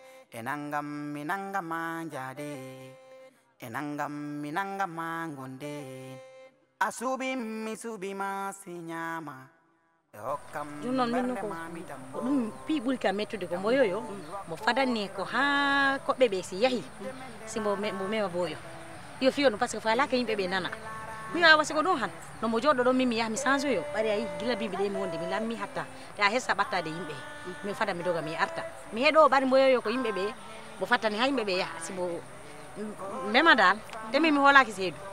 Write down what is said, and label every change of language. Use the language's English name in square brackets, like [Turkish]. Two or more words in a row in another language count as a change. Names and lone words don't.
[Fula] E nangam mi nangam ma njaade. E nangam mi nangam ma gonde. A suuɓi mi suuɓi ma si ñaama. E hokkam Ɗum noon min ɓernde ko, ma mi dammo. ko ɗum pi ɓuri kam mettude ko mboyo yo. Mo fadanni ko ha koɓɓe ɓe si yahi. Si mbo me-, mbo mema boyo. Yo fiyo ɗum [French] par ce que [Fula] faalaka yimɓe ɓe nana. Mi wawa siko ɗum han. No mo joɗo ɗo min mi yaha mi change yo. Ɓari ayi gila bimbi ɗe mi wonde mi lammi hatta. Te a hessa ɓattade yimɓe. Min fada mi doga mi arta. Mi heɗo ɓari mboyo yo ko yimɓe ɓe. Mo fattani ha yimɓe ɓe yaha. Si mbo m-, mema dal. Te min mi holaki seedu.